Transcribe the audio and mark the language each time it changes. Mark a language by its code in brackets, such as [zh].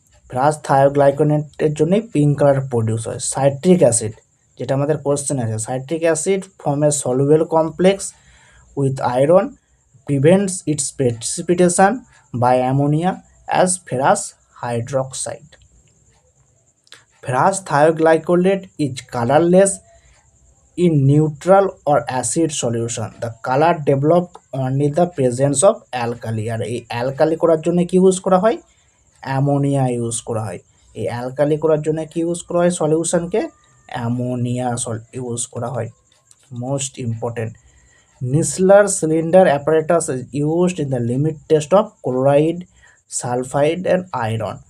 [bn] Ferrous থায়োগ্লাইকোনেটের জন্যই pink colour produce হয়। Citric acid, যেটা আমাদের কোশ্চেন আছে, citric acid [en] Form A soluble complex with iron, prevents it's precipitation by ammonia as ferrous hydroxide. Ferrous thioglycolate is colorless in neutral or acid solution. The color developed only the presence of alkali. [bn] আর এই alkali করার জন্য কি use করা হয়? Ammonia use করা হয়। এই alkali করার জন্য কি ইউজ করা হয় সলিউশনকে? অ্যামোনিয়া ইউজ করা হয়। [en] Most important, Nessler cylinder apparatus is used in the limit test of chloride, sulphide and iron.